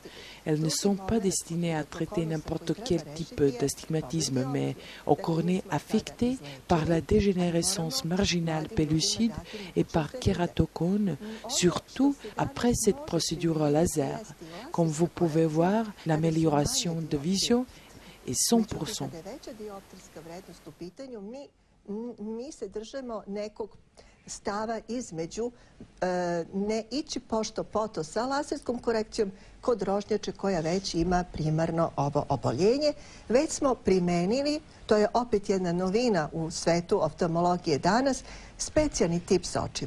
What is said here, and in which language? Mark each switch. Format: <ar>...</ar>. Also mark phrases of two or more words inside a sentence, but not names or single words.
<fr>Elles ne sont pas destinées à traiter n'importe quel type d'astigmatisme, mais aux cornées affectées par la dégénérescence marginale pellucide et par kératocone, surtout après cette procédure laser. Comme vous pouvez voir, l'amélioration de vision est 100%.</fr> <sr>Stava između ne ići pošto poto sa laserskom korekcijom kod rožnjače koja već ima primarno ovo oboljenje, već smo primenili, to je opet jedna novina u svetu oftalmologije danas, specijalni tip sočiva.</sr>